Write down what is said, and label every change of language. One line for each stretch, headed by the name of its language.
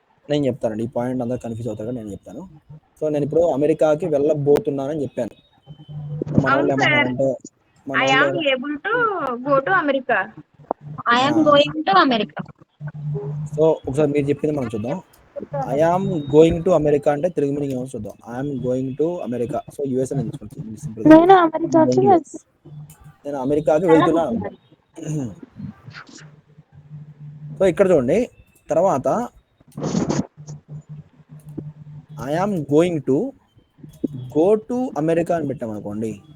Telugu: నేను చెప్తానండి. ఈ పాయింట్ అందరూ కన్ఫ్యూజ్ అవుతారు కదా, నేను చెప్తాను. సో నేను ఇప్పుడు అమెరికాకి వెళ్ళబోతున్నానని చెప్పాను. మన వాళ్ళు ఏమన్నారంటే
English: I am able to go to America. I am going to America.
Telugu: So ఒకసారి మీరు చెప్పింది మనం చూద్దాం.
English: I am going to America
Telugu: అంటే తెలుగు మీనింగ్ ఏమో చూద్దాం.
English: I'm going to America. So US
Telugu: అని తీసుకుంటాను.
English: Simple.
Telugu: నేను అమెరికాకి వెళ్తాను. నేను అమెరికాకి వెళ్తున్నాను. సో ఇక్కడ చూడండి, తర్వాత
English: I am going to go to America
Telugu: అని పెట్టామనుకోండి.